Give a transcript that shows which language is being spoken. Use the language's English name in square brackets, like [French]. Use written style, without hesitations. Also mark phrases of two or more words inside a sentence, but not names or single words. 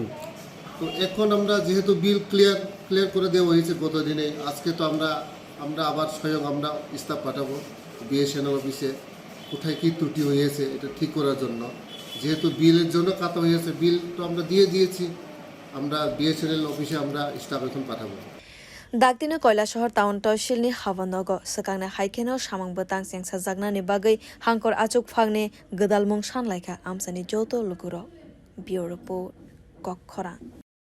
[Bangla] তো এখন আমরা যেহেতু বিল ক্লিয়ার করে দেওয়া হয়েছে গতদিনে, আজকে তো আমরা আবার স্বয়ং আমরা স্টাফ পাঠাবো বিএসএনএল অফিসে কোথায় কী ত্রুটি হয়েছে এটা ঠিক করার জন্য। যেহেতু বিলের জন্য কাটা হয়েছে বিল তো আমরা দিয়েছি, আমরা বিএসএনএল অফিসে আমরা স্টাফ এখন পাঠাবো। [Kok Borok] Daktino Kailasahar town-tahsilni habanogo sakangna haikeno samang butang sengsa jagnani bagwi hangkor achuk phangni gedal mung sanlaika amsani joto lukuro [English] Bureau Report [Kok Borok] Kokhora